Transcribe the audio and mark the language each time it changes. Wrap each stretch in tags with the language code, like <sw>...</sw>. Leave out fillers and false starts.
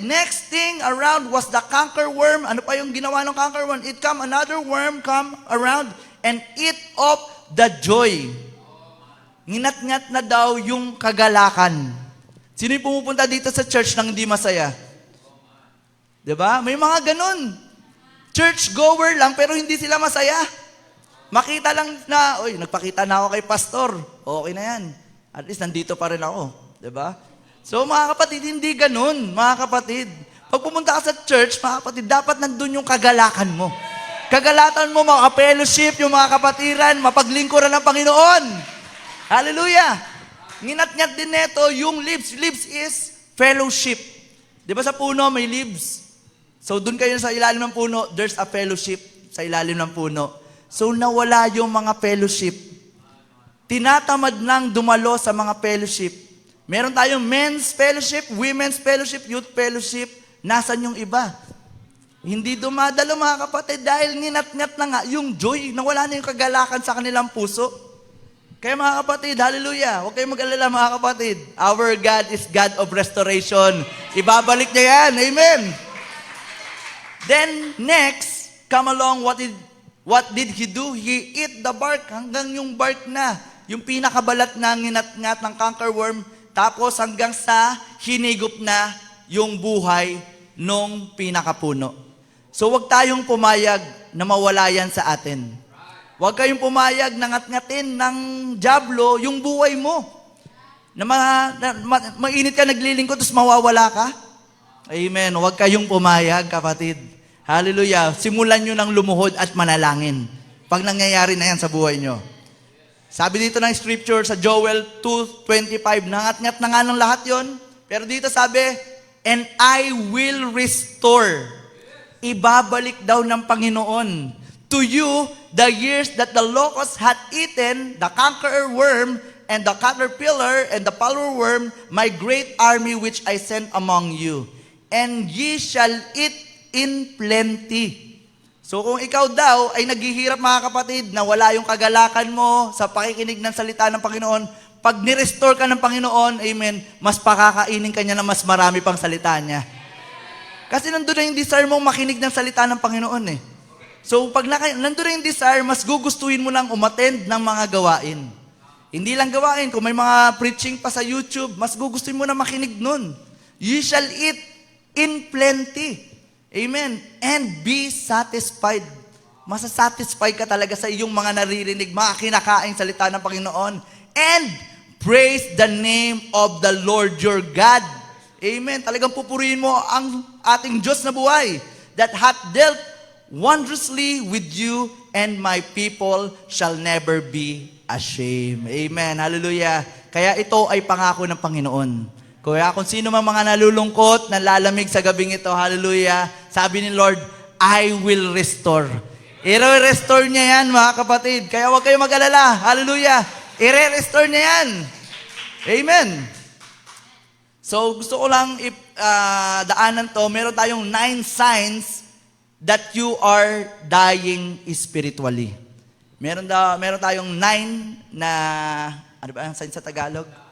<en>Next thing around was the cankerworm.</en> <tl>Ano pa yung ginawa ng cankerworm?</tl> <en>Another worm come around and eat up the joy.</en> <tl>Nginat-ngat na daw yung kagalakan. Sino yung pumupunta dito sa church nang hindi masaya? Diba? May mga ganun. Church-goer lang pero hindi sila masaya. Makita lang na, nagpakita na ako kay pastor. Okay na yan. At least nandito pa rin ako. Diba? So mga kapatid, hindi ganun, mga kapatid. Pag pumunta ka sa church, mga kapatid, dapat nandun yung kagalakan mo. Kagalatan mo, mga fellowship, yung mga kapatiran, mapaglingkuran ng Panginoon. Hallelujah! Nginat-ngat din neto yung leaves.</tl> <en>Leaves is fellowship.</en> <tl>Di ba sa puno may leaves? So dun kayo sa ilalim ng puno,</tl> <en>there's a fellowship</en> <tl>sa ilalim ng puno. So nawala yung mga fellowship. Tinatamad nang dumalo sa mga fellowship. Meron tayong men's fellowship, women's fellowship, youth fellowship. Nasaan yung iba? Hindi dumadalo mga kapatid dahil nginat-ngat na nga yung joy, nawala na yung kagalakan sa kanilang puso. Kaya mga kapatid, hallelujah, huwag kayong mag-alala mga kapatid.</tl> <en>Our God is God of restoration.</en> <tl>Ibabalik niya yan,</tl> <en>amen. Then next, come along, what did he do? He ate the bark</en> <tl>hanggang yung bark na, yung pinakabalat na nginat-ngat ng cankerworm, tapos hanggang sa hinigop na yung buhay nung pinakapuno. So wag tayong pumayag na mawala yan sa atin. Huwag kayong pumayag na ngat-ngatin ng dyablo yung buhay mo. Na mainit ka naglilingkod, tapos mawawala ka. Amen. Huwag kayong pumayag, kapatid. Hallelujah. Simulan nyo ng lumuhod at manalangin. Pag nangyayari na yan sa buhay nyo. Sabi dito ng scripture sa Joel 2:25, nangat-ngat na nga ng lahat yon. Pero dito sabi,</tl> <en>and I will restore.</en> <tl>Ibabalik daw ng Panginoon</tl> <en>to you the years that the locust had eaten, the canker worm, and the caterpillar, and the palmer worm, my great army which I sent among you. And ye shall eat in plenty.</en> <tl>So kung ikaw daw ay naghihirap mga kapatid, na wala yung kagalakan mo sa pakikinig ng salita ng Panginoon, pag nirestore ka ng Panginoon, amen, mas pakakainin ka niya na mas marami pang salita niya. Kasi nandun na yung desire mong makinig ng salita ng Panginoon eh. So, pag nandun na yung desire, mas gugustuhin mo nang umattend ng mga gawain. Hindi lang gawain, kung may mga preaching pa sa YouTube, mas gugustuhin mo na makinig nun.</tl> <en>You shall eat in plenty. Amen. And be satisfied.</en> <tl>Masasatisfy ka talaga sa iyong mga naririnig, mga kinakaing salita ng Panginoon.</tl> <en>And praise the name of the Lord your God. Amen.</en> <tl>Talagang pupurihin mo ang ating Diyos na buhay</tl> <en>that hath dealt wondrously with you, and my people shall never be ashamed. Amen. Hallelujah.</en> <tl>Kaya ito ay pangako ng Panginoon. Kaya kung sino man mga nalulungkot, nalalamig sa gabing ito, hallelujah, sabi ni Lord,</tl> <en>I will restore.</en> <tl>I-restore niya yan, mga kapatid. Kaya huwag kayo mag-alala. Hallelujah. I-restore niya yan. Amen. So, gusto ko lang daanan to. Meron tayong</tl> <en>9 signs that you are dying spiritually.</en> <tl>Meron tayong 9 na, ano ba ang sign sa Tagalog?</tl>